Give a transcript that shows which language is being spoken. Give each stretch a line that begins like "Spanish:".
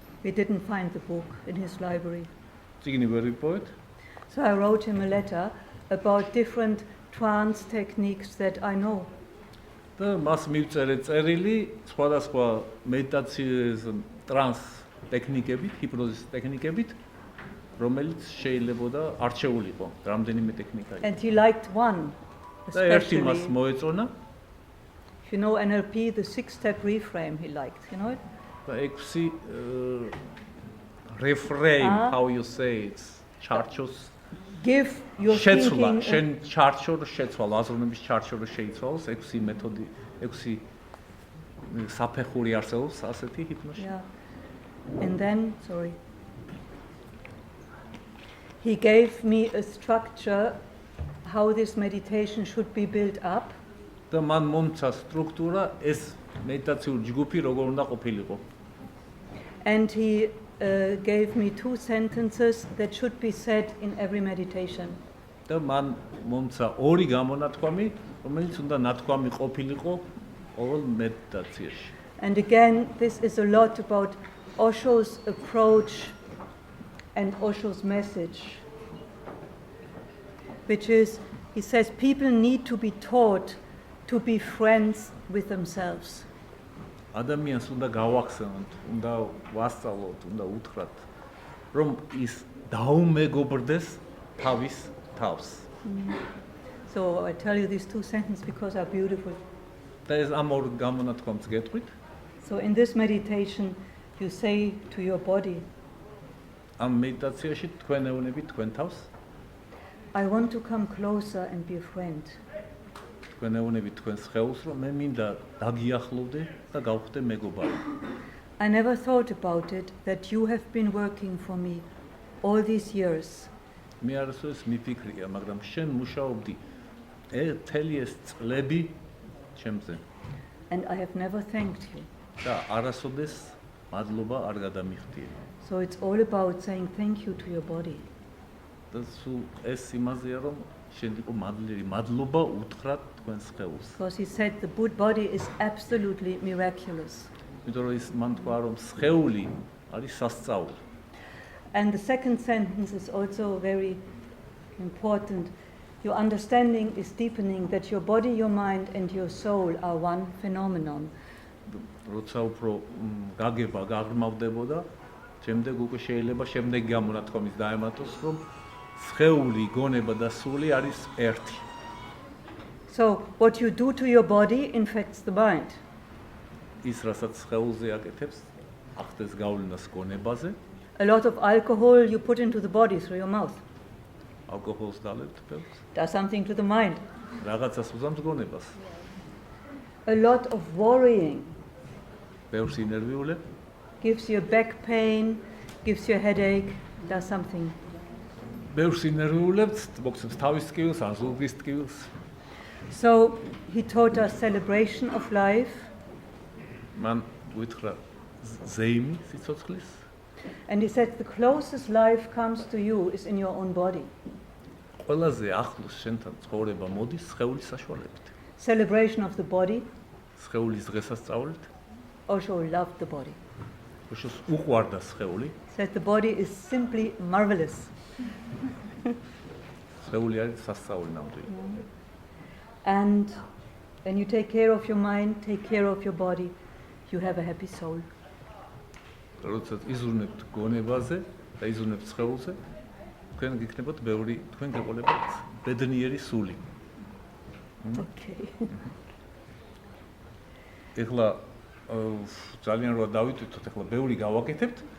English: We didn't find the book in his library.
Georgian: წიგნი ვერ ვიპოვეთ.
English: So I wrote him a letter about different trance techniques that I know.
Georgian: და მას მივწერე წერილი სხვადასხვა მედიტაციის ტრანს ტექნიკებით, ჰიპნოზის ტექნიკებით, რომელიც შეიძლებოდა არჩეულიყო, რამდენიმე ტექნიკა იყო.
English: And he liked one,
Georgian: და ერთი მას
English: especially.
Georgian: მოეწონა
English: If you know NLP, the 6-step reframe he liked, you know it? და 6 reframe, how you say it,
Georgian: ჩარჩოს
English: Give your
Georgian: შეცვლა,
English: thinking
Georgian: შენ ჩარჩო რო შეცვალ, აზროვნების ჩარჩო რო შეიცვალოს, 6 მეთოდი, 6 საფეხური არსებობს ასეთი ჰიპნოზში.
English: Yeah. And then, sorry. He gave me a structure how this meditation should be built up.
Georgian: და მან მომცა სტრუქტურა ეს მედიტაციური ჯგუფი როგორ უნდა ყოფილიყო.
English: And he gave me 2 sentences that should be said in every meditation.
Georgian: და მან მომცა 2 გამონათქვამი, რომელიც უნდა ნათქვამი ყოფილიყო ყოველ მედიტაციაში.
English: And again, this is a lot about Osho's approach and Osho's message, which is, he says, people need to be taught to be friends with themselves.
Georgian: ადამიანს უნდა გავახსენოთ, უნდა ვასწავლოთ, უნდა უთხრათ, რომ ის დაუმეგობრდეს თავის თავს.
English: So I tell you these 2 sentences because they're beautiful.
Georgian: და ეს ამ 2 გამონათქვამს გეტყვით.
English: So in this meditation, you say to your body,
Georgian: ამ მედიტაციაში თქვენ ეუბნებით თქვენ თავს,
English: I want to come closer and be a friend.
Georgian: თქვენ ეუბნებით თქვენ სხეულს, რომ მე მინდა დაგიახლოვდე და გავხდე მეგობარი.
English: I never thought about it that you have been working for me all these years.
Georgian: მე არასოდეს მიფიქრია, მაგრამ შენ მუშაობდი მთელი ეს წლები ჩემზე
English: And I have never thanked you.
Georgian: და არასოდეს მადლობა არ გადამიხდიე.
English: So it's all about saying thank you to your body.
Georgian: და სულ ეს იმაზეა, რომ შენ იყო მადლიერი, მადლობა უთხრათ თქვენ სხეულს.
English: Because he said the body is absolutely miraculous.
Georgian: იმიტომ რომ ის მან თქვა, რომ სხეული არის სასწაული.
English: And the second sentence is also very important. Your understanding is deepening that your body, your mind and your soul are one phenomenon.
Georgian: როცა უფრო გაგება გაღრმავდებოდა, შემდეგ უკვე შეიძლება შემდეგი გამონათქვამის დაემატოს, რომ სხეული, გონება და სული არის ერთი.
English: So what you do to your body infects the mind.
Georgian: ის რასაც სხეულზე აკეთებს, ახდენს გავლენას გონებაზე.
English: A lot of alcohol you put into the body through your mouth.
Georgian: ალკოჰოლს დალებთ ბევრს.
English: Does something to the mind.
Georgian: რაღაცას უზამს გონებას.
English: A lot of worrying
Georgian: ბევრს ინერვიულებ,
English: gives you a back pain, gives you a headache, does something.
Georgian: ბევრს ინერვიულებთ, მოგცემს თავის ტკივილს, ან ზურგის ტკივილს.
English: So he taught us celebration of life.
Georgian: მან გითხრა ზეიმი სიცოცხლის.
English: And he said the closest life comes to you is in your own body.
Georgian: ყველაზე ახლოს შენთან ცხოვრება მოდის სხეულის საშუალებით.
English: Celebration of the body.
Georgian: სხეულის დღესასწაულით.
English: Osho loved the body.
Georgian: ოშოს უყვარდა სხეული.
English: Said the body is simply marvelous.
Georgian: სხეული არის სასწაული ნამდვილი.
English: And when you take care of your mind, take care of your body, you have a happy soul.
Georgian: როდესაც იზრუნებთ გონებაზე და იზრუნებთ სხეულზე, თქვენ გიქნებოთ ბევრი, თქვენ გეყოლებათ ბედნიერი სული.
English: Okay.
Georgian: ეხლა ძალიან რა დავიტვირთოთ, ეხლა ბევრი გავაკეთებთ.